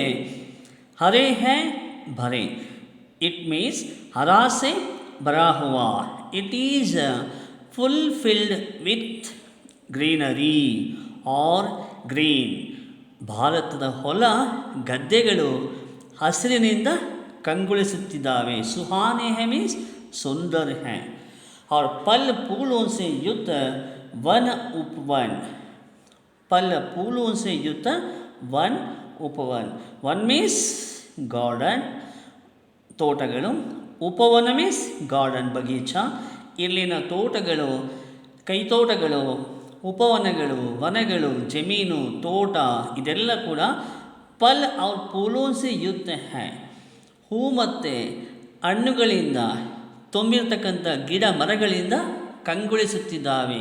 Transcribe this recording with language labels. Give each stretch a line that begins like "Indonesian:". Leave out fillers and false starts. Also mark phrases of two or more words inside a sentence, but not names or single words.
Hindi: हरे हैं भरे,
English: it means
Hindi: हरा से भरा हुआ,
English: it is fulfilled with greenery or green.
Kannada: ಭಾರತದ ಹೊಲ ಗದ್ದೆಗಳು ಹಸಿರಿನಿಂದ ಕಂಗೊಳಿಸುತ್ತಿದ್ದಾವೆ.
Hindi: सुहाने हैं ಮೀನ್ಸ್ सुंदर है. और फल फूलों से युक्त वन उपवन, फल फूलों से युक्त वन उपवन.
Kannada: वन
English: means garden,
Kannada: ತೋಟಗಳು. ಉಪವನ
English: means garden,
Kannada: ಬಗೀಚಾ. ಇಲ್ಲಿನ ತೋಟಗಳು, ಕೈತೋಟಗಳು, ಉಪವನಗಳು, ವನಗಳು, ಜಮೀನು, ತೋಟ ಇದೆಲ್ಲ ಕೂಡ
Hindi: फल और फूलों से युक्त है,
Kannada: ಹೂ ಮತ್ತು ಹಣ್ಣುಗಳಿಂದ ತುಂಬಿರ್ತಕ್ಕಂಥ ಗಿಡ ಮರಗಳಿಂದ ಕಂಗೊಳಿಸುತ್ತಿದ್ದಾವೆ.